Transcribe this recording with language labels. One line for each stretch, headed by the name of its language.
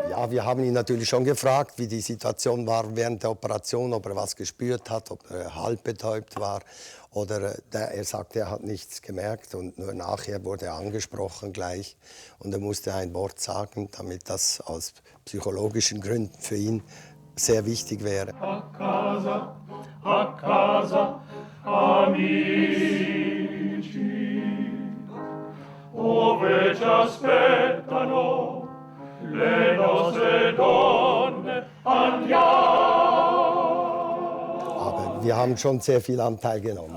German: Wir haben ihn natürlich schon gefragt, wie die Situation war während der Operation, ob er was gespürt hat, ob er halb betäubt war. Oder er sagte, er hat nichts gemerkt und nur nachher wurde er angesprochen gleich. Und er musste ein Wort sagen, damit das aus psychologischen Gründen für ihn sehr wichtig wäre.
Italian: A casa, amici, ove ci aspettano le nostre donne, andiamo.
German: Aber wir haben schon sehr viel Anteil genommen.